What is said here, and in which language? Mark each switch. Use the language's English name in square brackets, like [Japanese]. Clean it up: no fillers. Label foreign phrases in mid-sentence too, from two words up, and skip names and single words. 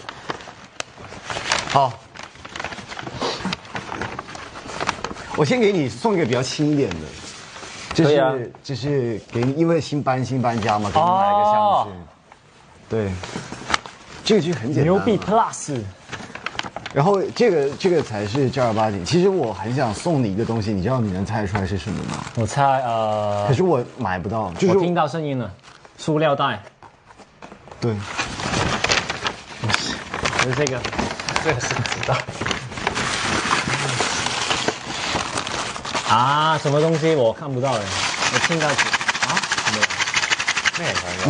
[Chinese] 好，我先給你送一個比較輕一點的。這是給你，因為新搬家嘛，給你買一個箱子。對。這個就很簡單。牛逼 Plus。然後這個才是正兒八經。其實我很想送你一個東西，你知道你能猜出來是什麼嗎？我猜可是我買不到，就是我聽到聲音了，塑料袋。對。就是這個是知道。啊，什麼東西我看不到哎，我聽到啊，沒有。